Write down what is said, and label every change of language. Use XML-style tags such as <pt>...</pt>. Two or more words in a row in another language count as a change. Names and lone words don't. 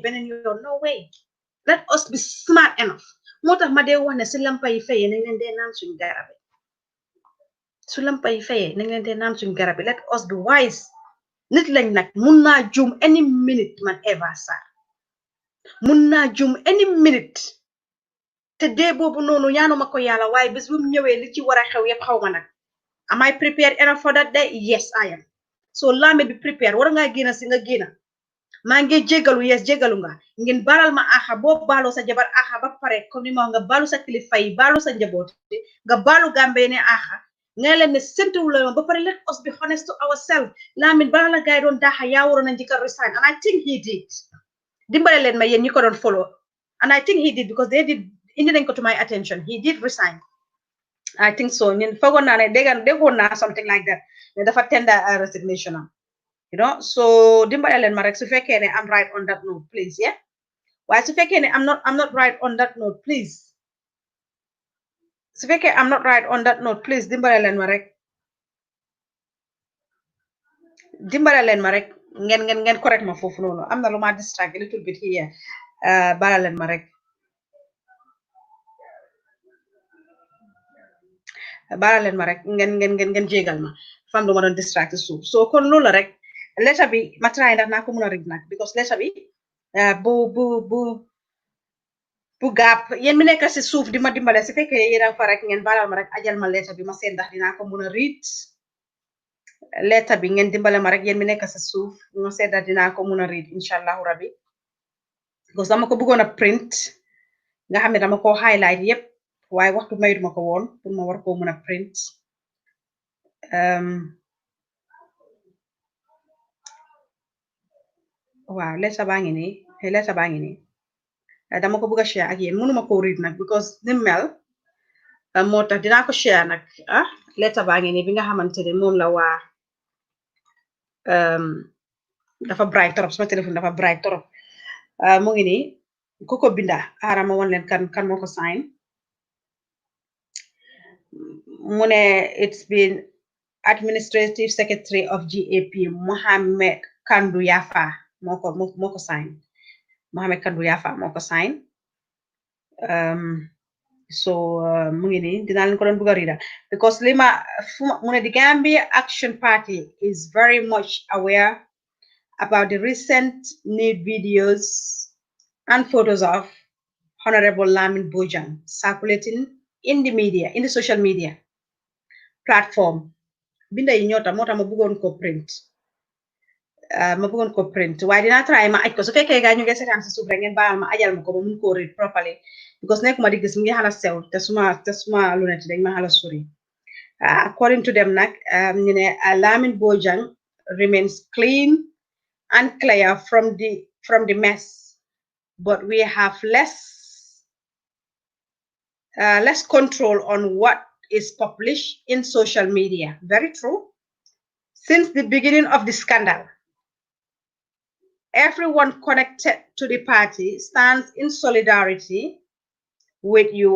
<wo>beneen yoon</wo> <en>no way let us be smart enough</en> <wo>moo tax ma dee wax ne si lampa yi fayee nañ leen dee naan suñu garab su lampa yi fayee nañ leen dee naan suñu garab</wo> <en>let us be wise</en> <wo>nit lañ nag mun naa juum</wo> <en>any minute</en> <wo>man Eva Sarr mun naa juum</wo> <en>any minute</en> <wo>te dee boobu noonu ñaanuma ko yàlla waaye bés bu mu ñëwee li ci war a xew yëpp xaw ma nag</wo> <en>am I prepared enough for that day yes I am so</en> <wo>Lamin bi prepared war ngaa génn si nga génn maa ngi jégalu yes jégalu nga ngeen baral ma axa boo baaloo sa jabar axa ba pare comme ni ma nga baalu sa kilifa yi baalu sa njaboot nga baalu Gambie ne axa nga leen ne sentuwu la ba pare</wo> <en>let us be honest to ourselves</en> <wo>Lamin bala la gaay doon daaxa yaa waroon a njëkk a resign</wo> <en>and I think he did</en> <wo>dimbale leen ma yéen ñi ko doon follow</wo> <en>and I think he did because they did</en> <wo>indi nañ ko</wo> <en>to my attention he did resign I think so</en> <wo>ñun foogoon naa ne déggoon naa</wo> <en>something like that</en> <wo>ne dafa</wo> <en>tender a resignation</en> <wo>am</wo> <en>you know</en> <wo>so dimbale leen ma rek su fekkee ne</wo> <en>I'm right on that note please yeah</en> <wo>waaye su fekkee ne</wo> <en>I'm not right on that note please</en> <wo>su fekkee</wo> <en>I'm not right on that note please</en> <wo>dimbale leen ma rek ngeen correct ma foofu noonu am na lu ma distract</wo> <en>a little bit here</en> <wo>bala leen ma rek ngeen jégal ma fam lu ma doon distract suuf so kon loolu la rek letter bi ma try ndax naa ko mën a read nag because letter bi bu gàpp yéen mi nekk si suuf di ma dimbale su fekkee yéen a fa rek ngeen balal ma rek ajal ma letter bi ma seen ndax dinaa ko mën a read letter bi ngeen dimbale ma rek yéen mi nekk si suuf ma seen ndax dinaa ko mën a read</wo> <ar>إن شاء الله ربي</ar> <wo>because dama ko bëggoon a print nga xam ne dama ko highlight yépp waaye waxtu mayut ma ko woon pour ma war koo mën a print waaw letter baa ngi nii dama ko bëgg a share ak yéen mënuma ko read nag because ni mel moo tax dinaa ko share nag letter baa ngi nii bi nga xamante ne moom la waa dafa bright torop sama téléphone dafa bright torop mu ngi nii ku ko binda xaaral ma won leen kan moo ko sign mu ne</wo> <en>it's been administrative secretary of GAP</en> <wo>Mohammed Kandu Yafa moo ko sign Mohammed Kandu Yafa moo ko sign so mu ngi nii dinaa leen ko doon bëgg a read because lima mu ne</wo> <en>the Gambia Action Party is very much aware about the recent nude videos and photos of Honorable Lamin Bojang circulating in the media, in the social media platform.</en> <wo>Binda yi ñoo tax moo tax ma bëggoon ko print waaye dinaa try ma aj ko su fekkee gaa ñu ngi seetaan si suuf rek ngeen baal ma ajal ma ko ba mun koo</wo> <en>read properly</en> <wo>because nekkuma di gis mu ngi xala sew te suma lunette dañ ma xala sori</wo> <en>according to them</en> <wo>nag ñu ne Lamin Bojang</wo> <en>remains clean and clear from the mess but we have less control on what is published in social media. Very true. Since the beginning of the scandal, everyone connected to the party stands in solidarity with you.</en>